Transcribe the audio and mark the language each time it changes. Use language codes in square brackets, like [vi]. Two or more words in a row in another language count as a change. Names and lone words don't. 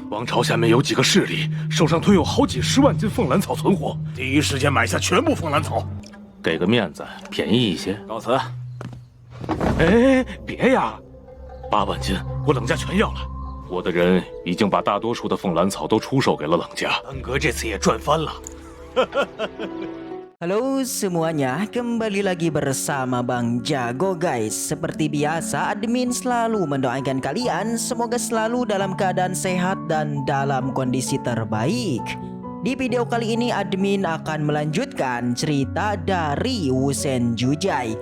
[zh] 王朝下面有几个势力，手上推有好几10万斤凤兰草存货，第一时间买下全部凤兰草。给个面子，便宜一些。告辞。哎，别呀，8万斤我冷家全要了。我的人已经把大多数的凤兰草都出售给了冷家，恩格这次也赚翻了。 [id] Halo semuanya, kembali lagi bersama Bang Jago guys. Seperti biasa, admin selalu mendoakan kalian semoga selalu dalam keadaan sehat dan dalam kondisi terbaik. Di video kali ini admin akan melanjutkan cerita dari Wusen Jujai.